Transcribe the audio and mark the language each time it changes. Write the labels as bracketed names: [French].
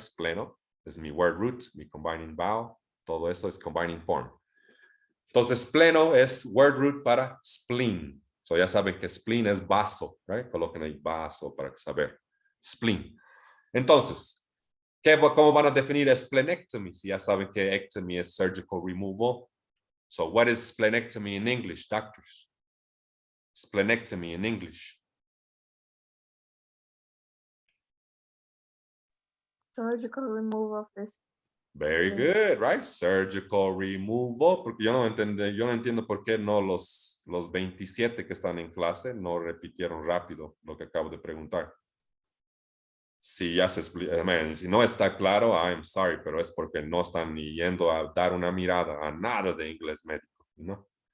[Spanish] Spleno es mi word root, mi combining vowel, todo eso es combining form. Entonces, spleno es word root para spleen. [English] So [Spanish] ya saben que spleen es vaso, right? Coloquen ahí vaso para saber. Spleen. Entonces, ¿cómo van a definir splenectomy? Si ya saben que ectomy es surgical removal. [English] So, what is splenectomy in English, doctors? Splenectomy in English. Surgical removal of this. Very good, right? Surgical removal. [Spanish] Porque yo no entiendo por qué no los 27 que están en clase no repitieron rápido lo que acabo de preguntar. Si ya se explica, si no está claro, [English] I'm sorry, [Spanish] pero es porque no están ni yendo a dar una mirada a nada de inglés médico, ¿no?